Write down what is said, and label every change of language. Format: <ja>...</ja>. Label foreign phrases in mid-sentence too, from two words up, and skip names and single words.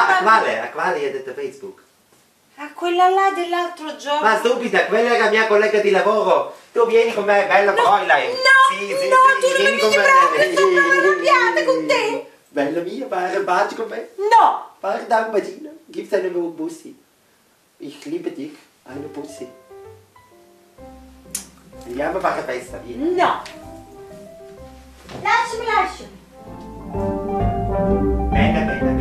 <it>a quale hai detto Facebook? a quella là dell'altro giorno. Ma stupida, quella è la mia collega di lavoro. Tu vieni con me, bella Fräulein. No, Sì, no, sì, tu non mi vieni con dici me. proprio, sono proprio arrabbiata con te. Bella mia, fai un bacio con me. No. Guarda un bacino.</it> <de>Gib's einen Bussi. Ich liebe dich. Eine Bussi.</de> <it>Andiamo a fare festa, vieni. No. Lasciami. Bene, bene.</it>